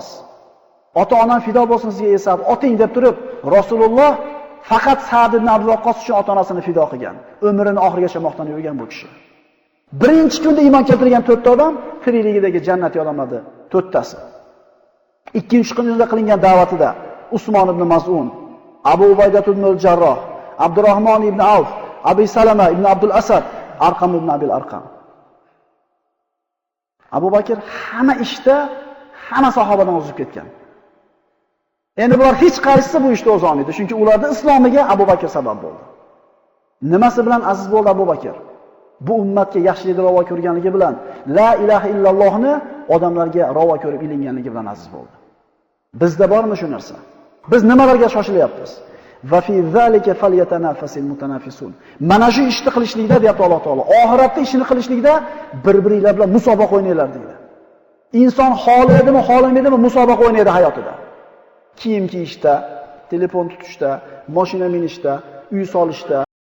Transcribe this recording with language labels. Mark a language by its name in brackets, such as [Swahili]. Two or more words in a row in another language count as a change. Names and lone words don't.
[Uzbek] Ota-onam fido bo'lsin sizga esab, oting deb turib, Rasululloh faqat Sa'd ibn Abi Waqqos uchun ota-onasini fido qilgan. Umrining oxirigacha maqtanib yurgan bu kishi. Birinchi kunda iymon keltirgan 4 ta odam tirikligidagi jannatiy odamlarning 4 tasi. Ikkinchi kunda qilingan da'vatida Usmon ibn Maz'un, Abu Ubaydah ibn al-Jarroh, Abdurrahmon ibn Avf, Abi Salama ibn Abdul Asad, Arqam ibn Abil Arqam. Abu Bakr hamma ishda hamma sahobadan o'zib ketgan. Endi bular hech qaysisi bu ishda o'z olmaydi, chunki ularning islomiga Abu Bakr sabab bo'ldi. Nimasi bilan aziz bo'ldi Abu Bakr? Bu ummatga yaxshilikni ravo ko'rganligi bilan, [Arabic] لا إله إلا اللهni [Uzbek] odamlarga ravo ko'rib ilinganligi bilan aziz bo'ldi. Bizda bormi shu narsa? Biz nimalarga shoshilyapmiz? [Arabic] وفي ذلك فليتنافس المتنافسون. [Uzbek] Mana shu ishni qilishlikda deyapti Alloh taolo. Oxiratda ishini qilishlikda bir-biringlar bilan musobaqa o'ynaylar deydi. Inson xohlaydimi, xohlamaydimi musobaqa o'ynaydi hayotida. Kiyim kiyishda, telefon tutishda, mashina minishda, uy solishda,